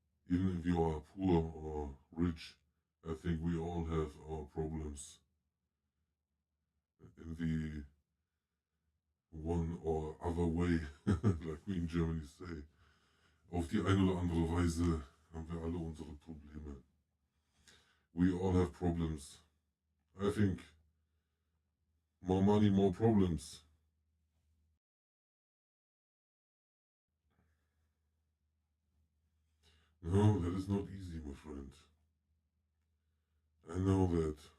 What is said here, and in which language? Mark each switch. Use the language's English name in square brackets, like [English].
[English] Even if you are poor or rich, I think we all have our problems in the one or other way, like we in Germany say. [German] Auf die eine oder andere Weise haben wir alle unsere Probleme. [English] We all have problems. I think more money, more problems. No, that is not easy, my friend. I know that.